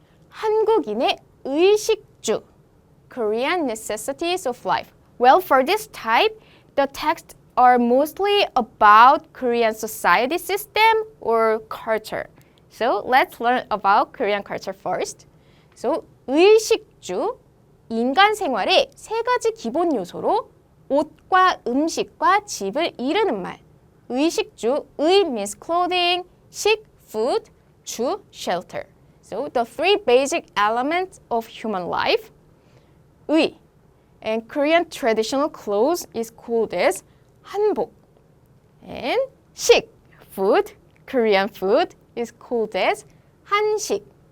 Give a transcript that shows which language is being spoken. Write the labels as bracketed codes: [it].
[ko] 한국인의 의식주, [en] Korean necessities of life. Well, for this type, the texts are mostly about Korean society system or culture. So let's learn about Korean culture first. [ko] So 의식주, 인간 생활의 세 가지 기본 요소로 옷과 음식과 집을 이루는 말. [en] 의식주, 의 means clothing, 식, food, 주, shelter. So the three basic elements of human life. 의, and Korean traditional clothes is called as 한복. And 식, food, Korean food is called as 한식.